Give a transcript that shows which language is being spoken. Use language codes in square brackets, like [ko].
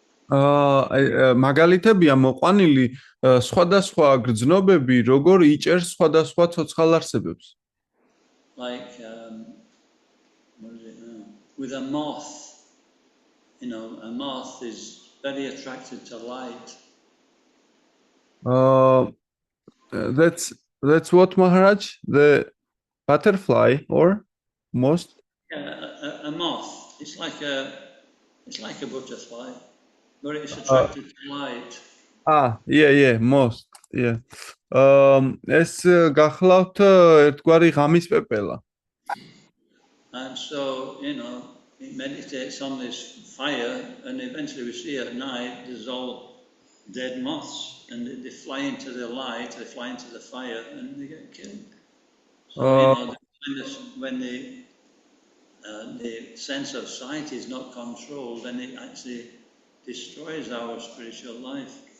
[ka] მაგალითებია მოყვანილი სხვადასხვა გრძნობები, როგორ იჭერს სხვადასხვა ცოცხალ არსებებს. [en] Like, what is it now? With a moth, a moth is very attracted to light. That's what, Maharaj? The butterfly or most? Yeah, a moth. It's like a butterfly, but it's attracted to light. Yeah, most. Yeah. [ka] ეს გახლავთ ერთგვარი ღამის პეპელა. [en] And so, it meditates on this fire, and eventually we see at night there's all dead moths, and they fly into the light, they fly into the fire, and they get killed. So, when the sense of sight is not controlled, then it actually destroys our spiritual life.